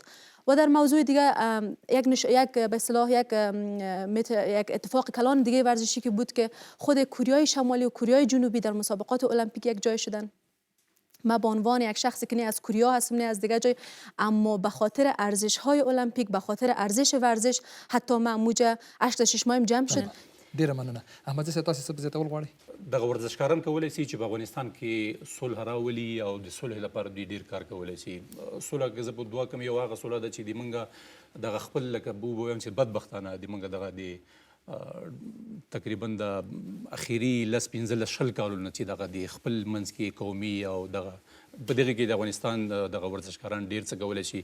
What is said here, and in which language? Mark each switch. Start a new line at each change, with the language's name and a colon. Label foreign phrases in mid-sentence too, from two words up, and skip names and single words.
Persian: و در موضوع دیگه یک به اصطلاح یک اتفاق کلان دیگه ورزشی که بود که خود کوریای شمالی و کوریای جنوبی در مسابقات المپیک یک جای شدن. ما به عنوان یک شخصی که نه از کوریا هستم نه از دیگه جای، اما به خاطر ارزش های المپیک، به خاطر ارزش ورزش، حتی ما موجه 8 مایم جمع شد.
Pashto: ډیره مننه. احمد زی تاسو څه زیاتول غواړئ؟ دغه ورزشکاران کولی شي چې په افغانستان کې صلح راولي او د صلح لپاره دوی ډیر کار کولی شي. صلح که زه په دوه کوم یو هغه صلح ده چې د موږ دغه خپل لکه ووایم چې بدبختانه د موږ دغه د تقریبا د اخیری 15 کالو نه چې دغه د خپل منځ کې قومي او دغه په دغه کې د افغانستان دغه ورزشکاران ډیر څه کولی شي.